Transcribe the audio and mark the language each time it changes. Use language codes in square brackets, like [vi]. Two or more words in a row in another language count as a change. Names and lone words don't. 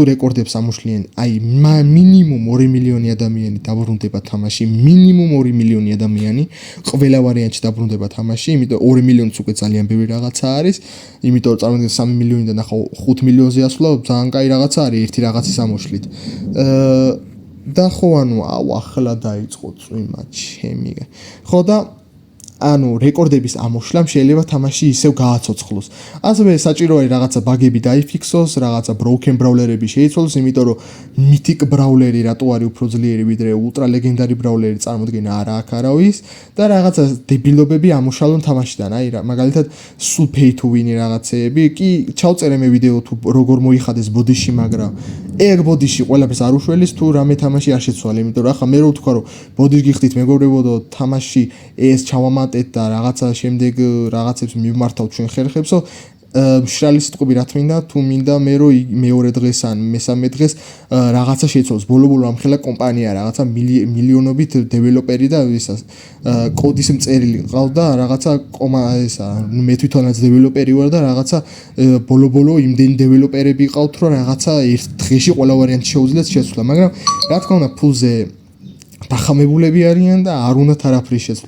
[ka] რეკორდებს ამუშლიან აი მინიმუმ 2 მილიონი ადამიანი დაბრუნდება თამაში მინიმუმ 2 მილიონი ადამიანი ყველა ვარიანტში დაბრუნდება თამაში იმიტომ 2 მილიონიც უკვე ძალიან ბევრი რაღაცა არის იმიტომ რომ წარმოგიდგენთ 3 მილიონიდან ახლა 5 მილიონზე ასვლა ძალიან კაი რაღაცა არის ერთი რაღაცის ამოშლით და ხო ანუ ახლა დაიწყო წვიმა ჩემი ხო და ანუ რეკორდების ამოშლამ შეიძლება თამაში ისევ გააცოცხლოს. ასევე საჭირო არის რაღაცა ბაგები დაიფიქსოს, რაღაცა [en] broken brawlerები [ka] შეიცვალოს, იმიტომ რომ [en] mythic brawleri [ka] რატო არის უფრო ძლიერი ვიდრე [en] ultra legendary brawleri [ka] წარმოდგენა არა აქვს არავის და რაღაცა დებილობები ამოშალონ თამაშიდან. აი მაგალითად სულ [en] pay to win [ka] რაღაცეები კი ჩავწერე მე ვიდეო თუ როგორ მოიხადეს ბოდიში, მაგრამ ეგ ბოდიში ყველაფერს არ უშველის თუ რამე თამაში არ შეცვალე, იმიტომ რომ ახლა მე რო ვთქვა რომ ბოდიში გიხდით მეგობრებო თამაში ეს ჩავამატეთ და რაღაცა შემდეგ რაღაცებს მიმართავთ ჩვენ ხერხებსო მშრალი სიტყვები რა თმინდა თუ მინდა მე რო მეორე დღეს ან მესამე დღეს რაღაცა შეცვალოს ბოლო ამხელა კომპანია რაღაცა მილიონობით დეველოპერი და ისას კოდის მწერილი ყავდა რაღაცა ისა მე თვითონაც დეველოპერი ვარ და რაღაცა ბოლო იმდენი დეველოპერები ყავთ რომ რაღაცა ერთ დღეში ყველა ვარიანტი შეუძლიათ შეცვლა მაგრამ რა თქმა უნდა ფულზე დახამებულები არიან და არ უნდათ არაფრის შეცვლა.